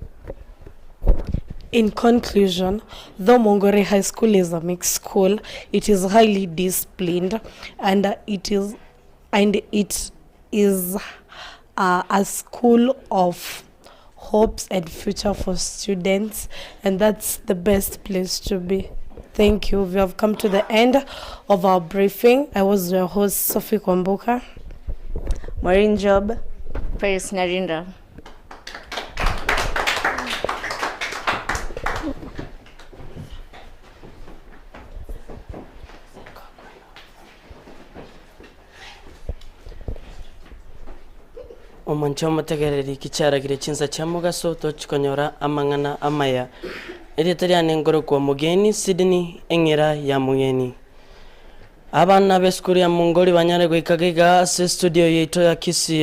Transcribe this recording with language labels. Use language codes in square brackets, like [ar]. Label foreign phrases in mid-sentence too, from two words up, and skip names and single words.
[en] In conclusion, though Mwongori High School is a mixed school, it is highly disciplined, and it is a school of hopes and future for students, and that's the best place to be. Thank you. We have come to the end of our briefing. I was your host, Sophie Kwambuka. Maureen Job. Paris Narinda. [guz] Omancho mategereri kicaragire chinsa cha mugaso tochikonyora amangana amaya eritari nengoro kwa mugeni Sydney engera ya mugeni abana b'eskuru ya Mwongori banyare gwikagiga ase studio yeito ya Kisii